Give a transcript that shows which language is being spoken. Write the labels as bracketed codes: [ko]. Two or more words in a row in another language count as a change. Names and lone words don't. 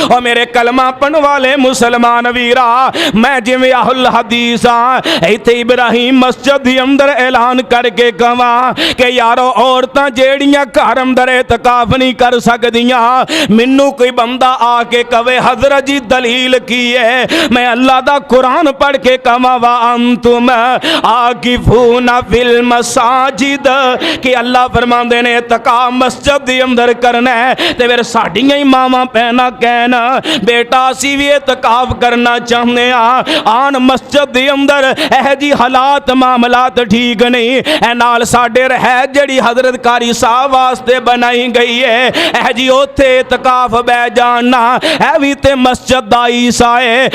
[pa] ਔਰ ਮੇਰੇ ਕਲਮਾ ਪੜ੍ਹਨ ਵਾਲੇ ਮੁਸਲਮਾਨ ਵੀਰਾ ਮੈਂ ਜਿਵੇਂ ਅਹਿਲੇ ਹਦੀਸ ਹਾਂ, ਇੱਥੇ ਇਬਰਾਹੀਮ ਮਸਜਿਦ ਦੇ ਅੰਦਰ ਐਲਾਨ ਕਰ ਕੇ ਕਹਾਂ ਕਿ ਯਾਰੋ ਔਰਤਾਂ ਜੇੜ੍ਹੀਆਂ ਘਰ ਅੰਦਰ ਏਤਕਾਫ਼ ਨਹੀਂ ਕਰ ਸਕਦੀਆਂ, ਮੈਨੂੰ ਕੋਈ ਬੰਦਾ ਆ ਕੇ ਕਵੇ ਹਜ਼ਰਤ ਜੀ ਦਲੀਲ ਕੀ ਹੈ, ਮੈਂ ਅੱਲਾਹ ਦਾ ਕੁਰਾਨ ਪੜ੍ਹ ਕੇ ਕਹਾਂ [ar] وأنتم عاكفون في المساجد [pa] ਕਿ ਅੱਲਾਹ ਫ਼ਰਮਾਂਦੇ ਨੇ ਏਤਕਾਫ਼ ਮਸਜਿਦ ਦੇ ਅੰਦਰ ਕਰਨਾ ਹੈ। ਤੇ ਫਿਰ ਸਾਡੀਆਂ ਹੀ ਮਾਵਾਂ ਭੈਣਾਂ ਕਹਿਣਾ ਬੇਟਾ ਅਸੀਂ ਭੀ ਏਤਕਾਫ਼ ਕਰਨਾ ਚਾਹਤੇ ਹੈਂ, ਆਣ ਮਸਜਿਦ ਦੇ ਅੰਦਰ ਏਹ ਜੀ ਹਾਲਾਤ ਮੁਆਮਲਾਤ ਠੀਕ ਨਹੀਂ, ਏ ਨਾਲ ਸਾਡੇ ਰਿਹਾਇਸ਼ ਜੇੜ੍ਹੀ ਹਜ਼ਰਤ ਕਾਰੀ ਸਾਹਬ ਵਾਸਤੇ ਬਣਾਈ ਗਈ ਹੈ, ਏਹ ਜੀ ਓਥੇ ਏਤਕਾਫ਼ ਬਹਿ ਜਾਣਾ ਏ ਭੀ ਤੇ ਮਸਜਿਦ ਦਾ ਹਿੱਸਾ ਹੈ।